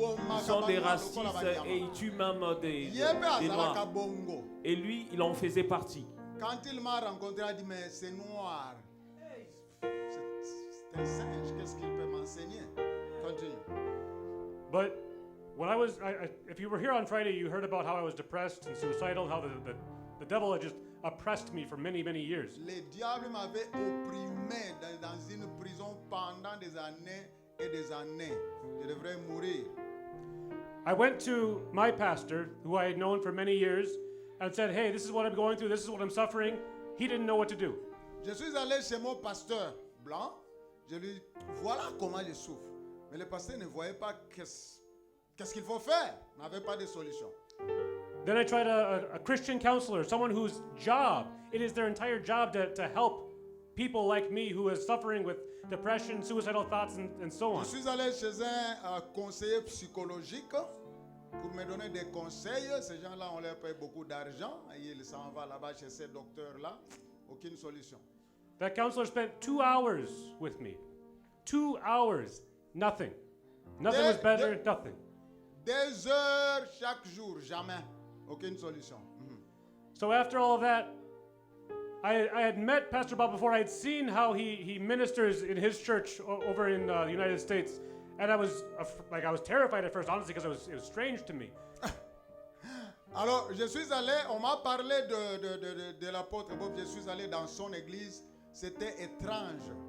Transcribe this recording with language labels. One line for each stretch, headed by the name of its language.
French: Ils sont des racistes et ils tuent même des noirs. Et lui, il en faisait partie. Quand il m'a rencontré, il a dit, mais c'est noir. C'est un singe, qu'est-ce qu'il peut m'enseigner? Continue.
English: But when if you were here on Friday, you heard about how I was depressed and suicidal, how the devil had just oppressed me for many, many years.
French: Le diable m'avait opprimé dans une prison pendant des années et des années. Je devrais mourir.
English: I went to my pastor, who I had known for many years, and said, hey, this is what I'm going through, this is what I'm suffering. He didn't know what to do.
French: Je suis allé chez mon pasteur blanc. Je lui voilà comment je souffre. Mais le pasteur ne voyait pas qu'est-ce qu'il faut faire. Il n'avait pas de solution.
English: Then I tried a Christian counselor, someone whose job, it is their entire job to help people like me who is suffering with depression, suicidal thoughts, and so on.
French: Je suis allé chez un conseiller psychologique pour me donner des conseils. Ces gens-là, on leur paye beaucoup d'argent. Ils s'en vont là-bas chez ces docteurs-là. Aucune solution.
English: That counselor spent 2 hours with me. 2 hours. Nothing. Nothing was better, nothing.
French: 2 heures chaque jour, jamais. Aucune solution.
English: So after all of that, I had met Pastor Bob before. I had seen how he ministers in his church over in the United States. And I was terrified at first, honestly, because it was strange to me.
French: Alors, je suis allé, on m'a parlé de l'apôtre Bob, je suis allé dans son église, c'était étrange.